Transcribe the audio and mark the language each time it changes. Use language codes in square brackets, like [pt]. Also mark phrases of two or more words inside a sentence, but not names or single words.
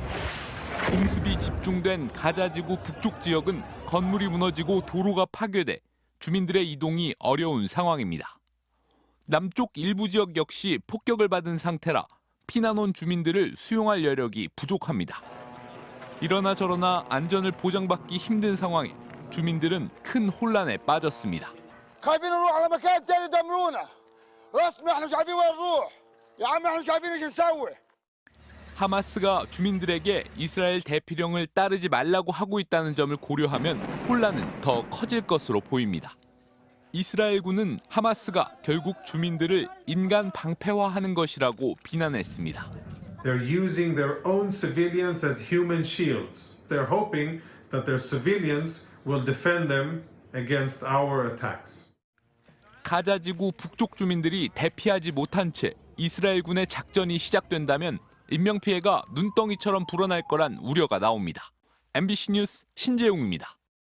[ko] 공습이 집중된 가자 지구 북쪽 지역은 건물이 무너지고 도로가 파괴돼 주민들의 이동이 어려운 상황입니다. 남쪽 일부 지역 역시 폭격을 받은 상태라 피난 온 주민들을 수용할 여력이 부족합니다. 이러나 저러나 안전을 보장받기 힘든 상황에 주민들은 큰 혼란에 빠졌습니다. [ar] خايفين نروح على مكان تاني يدمرونا. رسمي احنا مش عارفين وين نروح. يا عم احنا مش عارفين ايش نسوي. [ko] 하마스가 주민들에게 이스라엘 대피령을 따르지 말라고 하고 있다는 점을 고려하면 혼란은 더 커질 것으로 보입니다. 이스라엘군은 하마스가 결국 주민들을 인간 방패화하는 것이라고 비난했습니다. [en] They're using their own civilians as human shields. They're hoping that their civilians will defend them against our attacks. [ko] 가자 지구 북쪽 주민들이 대피하지 못한 채 이스라엘군의 작전이 시작된다면 인명피해가 눈덩이처럼 불어날 거란 우려가 나옵니다. MBC 뉴스 신재용입니다.